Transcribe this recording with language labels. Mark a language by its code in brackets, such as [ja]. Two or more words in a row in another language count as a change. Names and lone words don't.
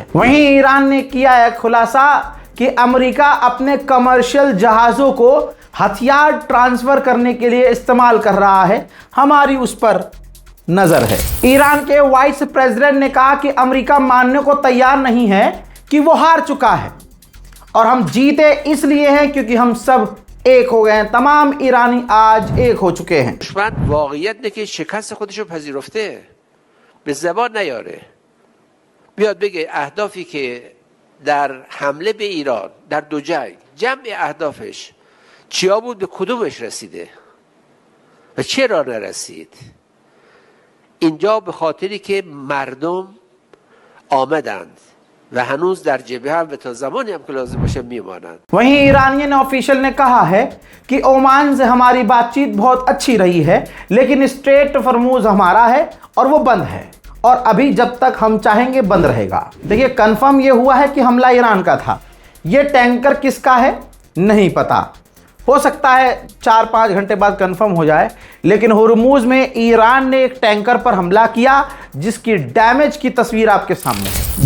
[hi] वहीं ईरान ने किया है खुलासा कि अमेरिका अपने कमर्शियल जहाज़ों को हथियार ट्रांसफर करने के लिए इस्तेमाल कर रहा है, हमारी उस पर नजर है। ईरान के वाइस प्रेसिडेंट ने कहा कि अमेरिका मानने को तैयार नहीं है कि वो हार चुका है और हम जीते इसलिए हैं क्योंकि हम सब एक हो गए हैं। तमाम ईरानी आज एक हो चुके हैं। दुश्मन वाक़ियत ने कि शिकस्त [fa] خودشو پذیرفته به زبان نیاره، بیاد بگه اهدافی که در حمله به ایران در 2 جنگ جمع اهدافش چیا بود، به کدومش رسیده و چرا نرسید. اینجا به خاطری که مردم آمدند و هنوز در جبهه و تا زمانی هم که لازم باشه میمانند. [hi] वहीं ईरानियन ऑफिशियल ने कहा है कि ओमान से हमारी बातचीत बहुत अच्छी रही है, लेकिन स्ट्रेट फॉर्मूज हमारा है और वो बंद है। और अभी जब तक हम चाहेंगे बंद रहेगा। देखिए कंफर्म ये हुआ है कि हमला ईरान का था। ये टैंकर किसका है नहीं पता, हो सकता है 4-5 घंटे बाद कंफर्म हो जाए, लेकिन हुर्मुज में ईरान ने एक टैंकर पर हमला किया जिसकी डैमेज की तस्वीर आपके सामने है।